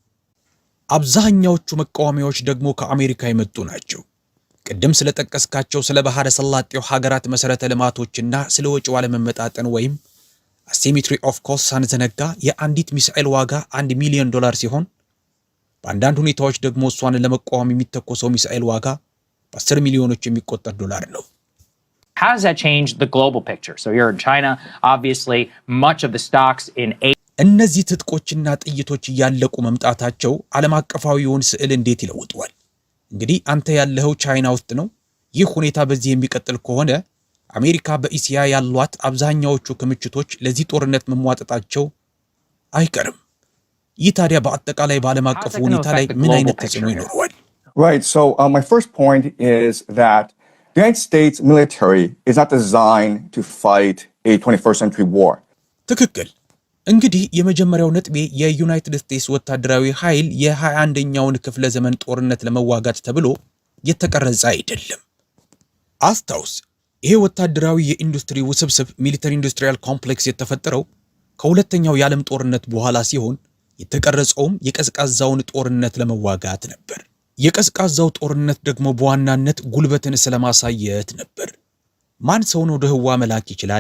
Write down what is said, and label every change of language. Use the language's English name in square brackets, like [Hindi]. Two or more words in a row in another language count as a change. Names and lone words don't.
[Amharic] አብዛኛዎቹ መቃወሚያዎች ደግሞ ከአሜሪካ የመጡ ናቸው። ቅድም ስለጠቀስካቸው ስለ ባህረ ሰላጤው ሀገራት መሰረተ ልማቶችና ስለ ወጪው አለመመጣጠን ወይም [English] asymmetry of cost [Amharic] ሳንዘነጋ የአንዲት ሚሳኤል ዋጋ $1 ሚሊዮን ሲሆን በአንዳንድ ሁኔታዎች ደግሞ እሷን ለመቃወም የሚተኮሰው ሚሳኤል ዋጋ በ10 ሚሊዮኖች የሚቆጠር ዶላር ነው። [English] How does that change the global picture? So you're in China, obviously much of the stocks in [Amharic] እነዚህ ትጥቆችና ጥይቶች እያለቁ መምጣታቸው ዓለም አቀፋዊውን ስዕል እንዴት ይለውጠዋል? እንግዲህ አንተ ያለኸው ቻይና ውስጥ ነው። ይህ ሁኔታ በዚህ የሚቀጥል ከሆነ አሜሪካ በእስያ ያሏት አብዛኛዎቹ ክምችቶች ለዚህ ጦርነት መሟጠጣቸው አይቀርም። ይህ ታዲያ በአጠቃላይ በዓለም አቀፉ ሁኔታ ላይ ምን አይነት ተጽዕኖ ይኖረዋል? [English] Right. So my first point is that the United States military is not designed to fight a 21st century war. [Amharic] ትክክል። እንግዲህ የመጀመሪያው ነጥቤ የዩናይትድ ስቴትስ ወታደራዊ ኃይል የ21ኛውን ክፍለ ዘመን ጦርነት ለመዋጋት ተብሎ የተቀረጸ አይደለም። አስታውስ፣ ይሄ ወታደራዊ የኢንዱስትሪ ውስብስብ [English] military industrial complex [Amharic] የተፈጠረው ከሁለተኛው የዓለም ጦርነት በኋላ ሲሆን የተቀረጸውም የቀዝቃዛውን ጦርነት ለመዋጋት ነበር። የቀዝቃዛው ጦርነት ደግሞ በዋናነት ጉልበትን ስለማሳየት ነበር። ማን ሰውን ወደ ህዋ መላክ ይችላል?